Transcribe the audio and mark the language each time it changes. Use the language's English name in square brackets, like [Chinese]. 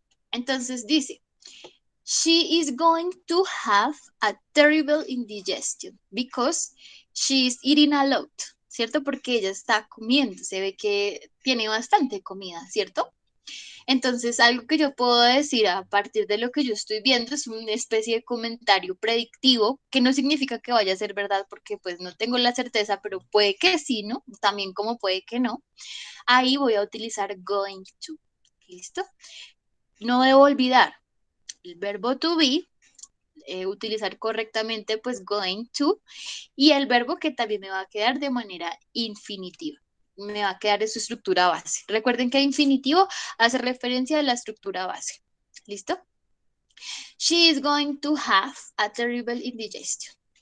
[Spanish] Entonces dice, [English] she is going to have a terrible indigestion because she is eating a lot. [Spanish] ¿cierto? Porque ella está comiendo, se ve que tiene bastante comida, ¿cierto? Entonces, algo que yo puedo decir a partir de lo que yo estoy viendo es una especie de comentario predictivo, que no significa que vaya a ser verdad, porque pues no tengo la certeza, pero puede que sí, ¿no? También como puede que no. Ahí voy a utilizar going to. ¿Listo? No debo olvidar el verbo to be, utilizar correctamente pues going to, y el verbo que también me va a quedar de manera infinitiva. Me va a quedar en su estructura base. Recuerden que infinitivo hace referencia a la estructura base. ¿Listo? [English] She is going to have a terrible indigestion.